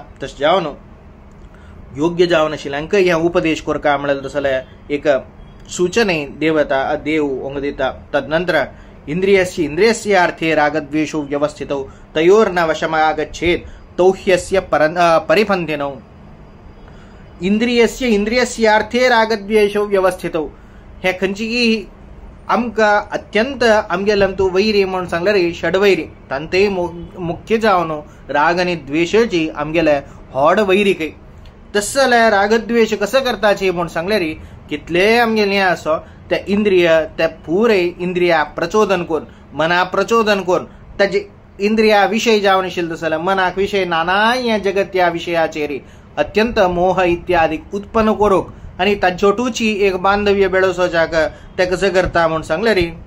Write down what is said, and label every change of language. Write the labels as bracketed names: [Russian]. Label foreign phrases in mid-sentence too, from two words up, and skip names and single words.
[Konkani] तशें जावन योग्य जावन आशिल्ल्यांक हे उपदेश करता म्हळ्यार तसले एक सूचने देवता देव ओंग दिता. [Sanskrit] तदनंतर इंद्रियस्य अर्थे रागद्वेषौ व्यवस्थितौ तयोर्न वशमागच्छेत् तौ ह्यस्य परिपन्थिनौ. इंद्रियस्य अर्थे रागद्वेषौ व्यवस्थितौ [Konkani] हे खंयची आमकां अत्यंत आमगेलंतू वैरी म्हणून सांगल्यार षडवैरी तांते मुख्य जावन राग आनी द्वेषाची आमगेले होड वैरीक. तशें जाल्यार रागद्वेष कसं करताची म्हणून सांगल्यार कितले आमगेले हें आसो ते इंद्रिय ते पुरे इंद्रिया प्रचोदन करून मना प्रचोदन करून ताजे इंद्रिया विषय जावन आशिल्ले जाल्यार मनाक विषय नाना हे जगत त्या विशयाचेर अत्यंत मोह इत्यादी उत्पन्न करूंक आनी ताज्योटूची एक बांधव्य बेळोवच्याक ते कसं करता म्हणून सांगल्यार